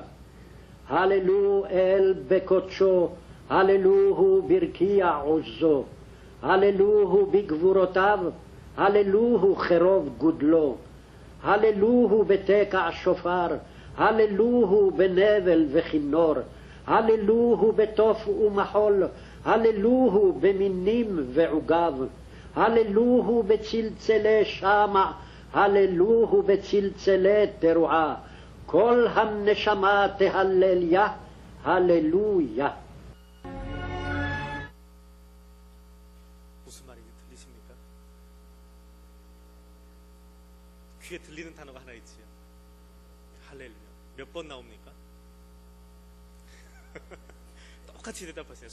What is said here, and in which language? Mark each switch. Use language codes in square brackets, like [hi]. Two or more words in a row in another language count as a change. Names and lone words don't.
[he] הללו אל בקודשו, הללוהו ברקיע עוזו, הללוהו בגבורותיו, הללוהו חרוב גודלו, הללוהו בתקע שופר, הללוהו בנבל וכינור, הללוהו בתוף ומחול, הללוהו במינים ועוגב, הללוהו בצלצלי שמע, הללוהו בצלצלי תרועה. כל הנשמה תהלליה, [ko] 할렐루야. 무슨 말인지 들리십니까? 귀에 들리는 단어가 하나 있지요. 할렐루야. 몇 번 나옵니까? 똑같이 대답하세요.